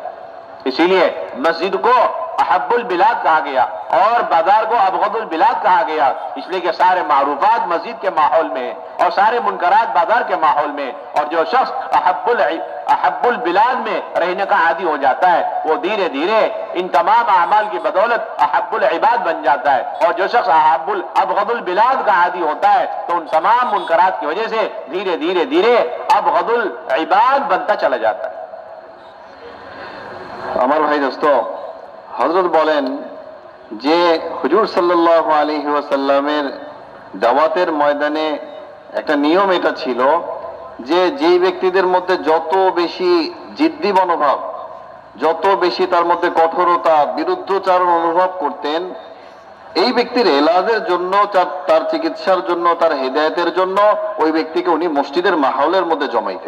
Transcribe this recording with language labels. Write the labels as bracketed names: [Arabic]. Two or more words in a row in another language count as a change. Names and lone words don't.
[Urdu] اسی لیے مسجد کو [Arabic] احب البلاد [Urdu] کہا گیا اور بازار کو [Arabic] ابغض البلاد [Urdu] کہا گیا، اس لیے کہ سارے معروفات مسجد کے ماحول میں اور سارے منکرات بازار کے ماحول میں، اور جو شخص [Arabic] احب البلاد [Urdu] میں رہنے کا عادی ہو جاتا ہے وہ دھیرے دھیرے ان تمام اعمال کی بدولت [Arabic] احب العباد [Urdu] بن جاتا ہے، اور جو شخص [Arabic] ابغض البلاد [Urdu] کا عادی ہوتا ہے تو ان تمام منکرات کی وجہ سے دھیرے دھیرے دھیرے [Arabic] ابغض العباد [Urdu] بنتا چلا جاتا ہے۔ [Bangla] আমার ভাই দোস্ত, হযরত বলেন যে হুজুর [Arabic] صلى الله عليه وسلم [Bangla] দাওয়াতের ময়দানে একটা নিয়ম এটা ছিল যে যেই ব্যক্তিদের মধ্যে যত বেশি জিদ্দি মনোভাব, যত বেশি তার মধ্যে কঠোরতা, বিরুদ্ধচারণ অনুভব করতেন, এই ব্যক্তির এলাজের জন্য, তার চিকিৎসার জন্য, তার হেদায়েতের জন্য ওই ব্যক্তিকে উনি মসজিদের মাহৌলের মধ্যে জমাইতেন।